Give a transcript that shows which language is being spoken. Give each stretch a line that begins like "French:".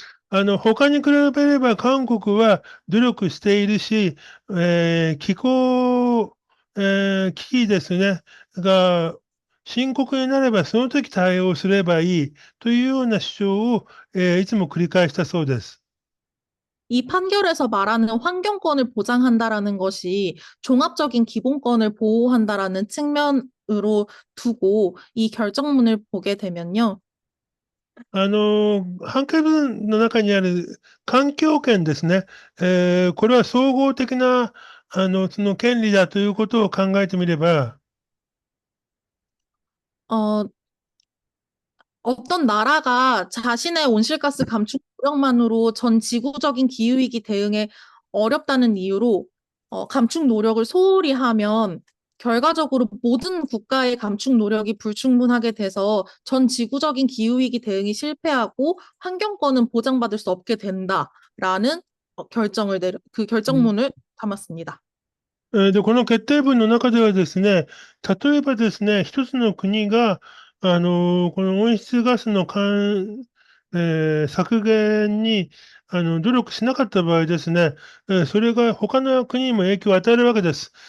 Japanese: 他に比べれば韓国は努力しているし、気候、危機ですね、が深刻になればその時対応すればいいというような主張を、いつも繰り返したそうです。
Korean: 이 판결에서 말하는 환경권을 보장한다라는 것이 종합적인 기본권을 보호한다라는 측면으로 두고 이 결정문을 보게 되면요.
Japanese: 判決文の中にある環境権ですね、これは総合的なその権利だということを考えてみれば、
Korean: 어, 어떤 나라가 자신의 온실가스 감축 노력만으로 전 지구적인 기후위기 대응에 어렵다는 이유로 감축 노력을 소홀히 하면 결과적으로 모든 국가의 감축 노력이 불충분하게 돼서 전 지구적인 기후위기 대응이 실패하고 환경권은 보장받을 수 없게 된다라는 그 결정문을 담았습니다.
Japanese: で、この決定文の中ではですね、例えばですね、一つの国が、この温室ガスの削減に努力しなかった場合ですね、それが他の国にも影響を与えるわけです。